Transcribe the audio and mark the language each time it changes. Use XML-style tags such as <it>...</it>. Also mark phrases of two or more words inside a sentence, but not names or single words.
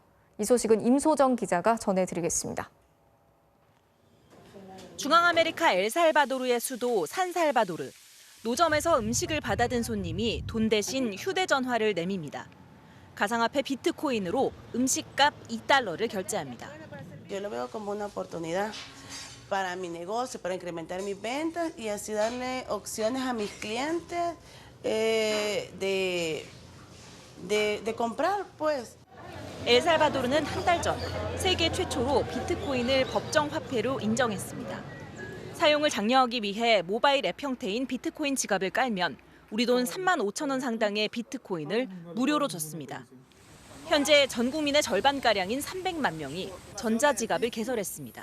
<ko>이 소식은 임소정 기자가 전해드리겠습니다. 중앙아메리카 엘살바도르의 수도 산살바도르. 노점에서 음식을 받아든 손님이 돈 대신 휴대전화를 내밉니다. 가상화폐 비트코인으로 음식값 $2를 결제합니다.</ko> <es>Yo lo veo como una oportunidad para mi negocio, para incrementar mis ventas y así darle opciones a mis clientes de comprar, pues.</es> <ko>엘살바도르는 한 달 전 세계 최초로 비트코인을 법정 화폐로 인정했습니다. 사용을 장려하기 위해 모바일 앱 형태인 비트코인 지갑을 깔면 우리 돈 35,000원 상당의 비트코인을 무료로 줬습니다. 현재 전 국민의 절반가량인 300만 명이 전자지갑을 개설했습니다.</ko>